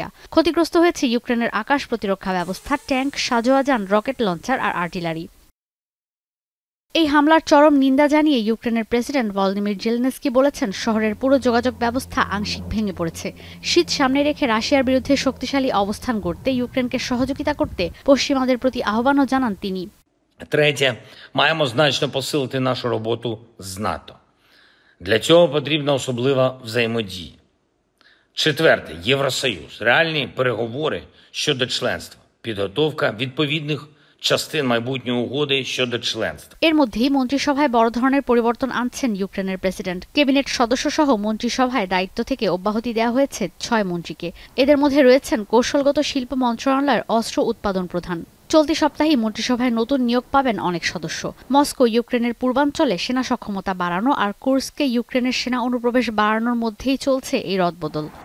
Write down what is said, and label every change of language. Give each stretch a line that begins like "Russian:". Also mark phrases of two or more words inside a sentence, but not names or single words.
Bangla: ক্ষতিগ্রস্ত হয়েছে ইউক্রেনের আকাশ প্রতিরক্ষা ব্যবস্থা, ট্যাঙ্ক, সাজোয়াজান, রকেট লঞ্চার আর আর্টিলারি। এই হামলার চরম নিন্দা জানিয়ে ইউক্রেনের প্রেসিডেন্ট ভলোদিমির জেলেনস্কি বলেছেন, শহরের পুরো যোগাযোগ ব্যবস্থা আংশিক ভেঙে পড়েছে। শীত সামনে রেখে রাশিয়ার বিরুদ্ধে শক্তিশালী অবস্থান গড়তে ইউক্রেনকে সহযোগিতা করতে পশ্চিমাদের প্রতি আহ্বানও জানান তিনি।
Ukrainian: Третє, маємо значно посилити нашу роботу з НАТО. Для цього потрібна особлива взаємодія. Четверте, Євросоюз. Реальні переговори щодо членства. Підготовка відповідних частин майбутньої угоди щодо членства.
Bangla: এর মধ্যেই মন্ত্রিসভায় বড় ধরনের পরিবর্তন আনছেন ইউক্রেনের প্রেসিডেন্ট। ক্যাবিনেট সদস্যসহ মন্ত্রিসভায় দায়িত্ব থেকে অব্যাহতি দেওয়া হয়েছে 6 মন্ত্রীকে। এদের মধ্যে রয়েছেন কৌশলগত শিল্প মন্ত্রণালয়ের অস্ত্র উৎপাদন প্রধান। চলতি সপ্তাহেই মন্ত্রিসভায় নতুন নিয়োগ পাবেন অনেক সদস্য। মস্কো ইউক্রেনের পূর্বাঞ্চলে সেনা সক্ষমতা বাড়ানো আর কুর্স্কে ইউক্রেনের সেনা অনুপ্রবেশ বাড়ানোর মধ্যেই চলছে এই রদবদল।